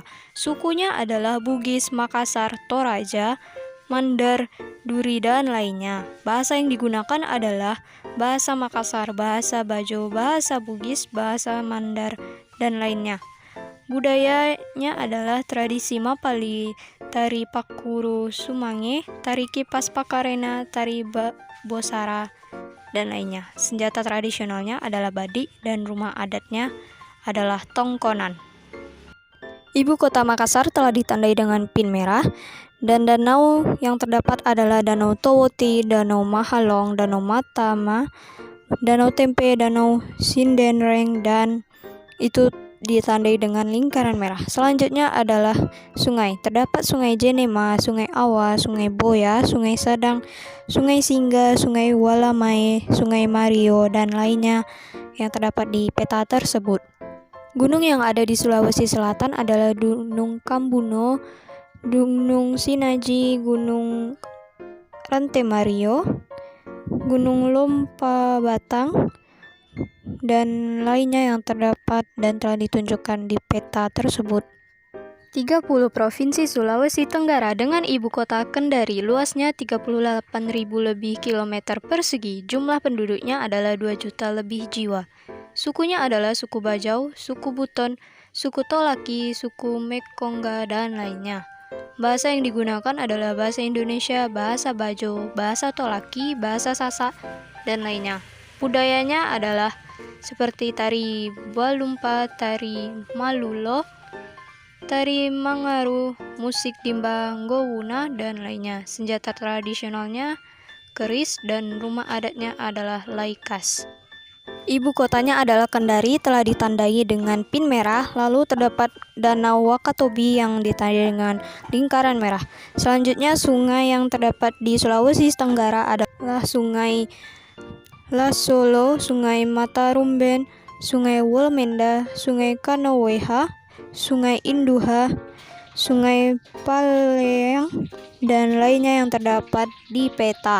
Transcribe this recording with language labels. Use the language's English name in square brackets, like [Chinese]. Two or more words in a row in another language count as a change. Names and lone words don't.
[Indonesian] Sukunya adalah Bugis, Makassar, Toraja, Mandar, Duri, dan lainnya. Bahasa yang digunakan adalah bahasa Makassar, bahasa Bajo, bahasa Bugis, bahasa Mandar, dan lainnya. Budayanya adalah tradisi Mapali, tari Pakuru Sumange, tari Kipas Pakarena, tari Bosara, dan lainnya. Senjata tradisionalnya adalah badi dan rumah adatnya adalah tongkonan. Ibu kota Makassar telah ditandai dengan pin merah, dan danau yang terdapat adalah Danau Towoti, Danau Mahalong, Danau Matama, Danau Tempe, Danau Sindenreng, dan itu ditandai dengan lingkaran merah. Selanjutnya adalah sungai. Terdapat Sungai Jenema, Sungai Awa, Sungai Boya, Sungai Sadang, Sungai Singga, Sungai Walamae, Sungai Mario, dan lainnya yang terdapat di peta tersebut. Gunung yang ada di Sulawesi Selatan adalah Gunung Kambuno, Gunung Sinaji, Gunung Rante Mario, Gunung Lompa Batang, dan lainnya yang terdapat dan telah ditunjukkan di peta tersebut. 30 Provinsi Sulawesi Tenggara dengan ibu kota Kendari, luasnya 38.000 lebih kilometer persegi, jumlah penduduknya adalah 2 juta lebih jiwa. Sukunya adalah suku Bajau, suku Buton, suku Tolaki, suku Mekongga, dan lainnya. Bahasa yang digunakan adalah bahasa Indonesia, bahasa Bajo, bahasa Tolaki, bahasa Sasak, dan lainnya. Budayanya adalah seperti tari Balumpa, tari Malulo, tari Mangaru, musik Dimba Ngowuna, dan lainnya. Senjata tradisionalnya keris dan rumah adatnya adalah laikas. Ibu kotanya adalah Kendari, telah ditandai dengan pin merah, lalu terdapat Danau Wakatobi yang ditandai dengan lingkaran merah. Selanjutnya, sungai yang terdapat di Sulawesi Tenggara adalah Sungai Lasolo, Sungai Matarumben, Sungai Wolmenda, Sungai Kanoweha, Sungai Induha, Sungai Paleang, dan lainnya yang terdapat di peta.